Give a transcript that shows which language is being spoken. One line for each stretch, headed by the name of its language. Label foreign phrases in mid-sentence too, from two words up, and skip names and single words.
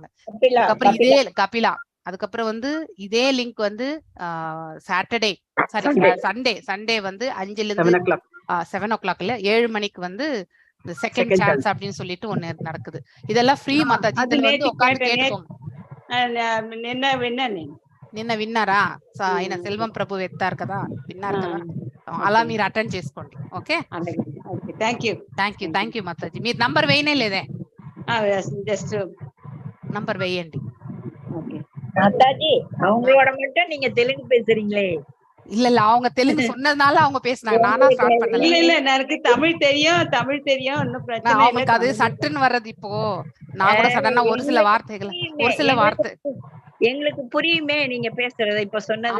Tamil: அதுக்கப்புறம் இதே கபிலா. அதுக்கப்புறம் வந்து இதே லிங்க் வந்து சாட்டர்டே சண்டே வந்து 5ல இருந்து 7 o'clock 7 மணிக்கு வந்து செகண்ட் சான்ஸ் அப்படின்னு சொல்லிட்டு ஒண்ணு நடக்குது. இதெல்லாம் ஃப்ரீ மாதாஜி. இதுல வந்து உட்கார்ந்து கேட்டுக்கோங்க.
Telugu: నిన్న విన్నారా ఆయన సెల్వం ప్రభు ఎత్తారు కదా, విన్నారు కదా, అలా మీరు అటెండ్ చేసుకోండి. ఓకే, థ్యాంక్ యూ మాతాజీ. మీరు నంబర్ వేయనే లేదే, ஜஸ்ட் నంబర్ వేయండి.
Tamil: மாதாஜி அவங்களோட மட்டும் நீங்க தெலுங்கு பேசுறீங்களே. இல்ல அவங்க தெலுங்கு சொன்னதுனால அவங்க பேசினாங்க, நானா ஸ்டார்ட் பண்ணல. இல்ல எனக்கு தமிழ் தெரியும் ஒன்னும் பிரச்சனை இல்ல. அவங்களுக்கு அது சட்டுன்னு வர்றது. இப்போ நான் கூட சடனா ஒரு சில வார்த்தை எங்களுக்கு புரியுமே நீங்க பேசுறது இப்ப சொன்னது.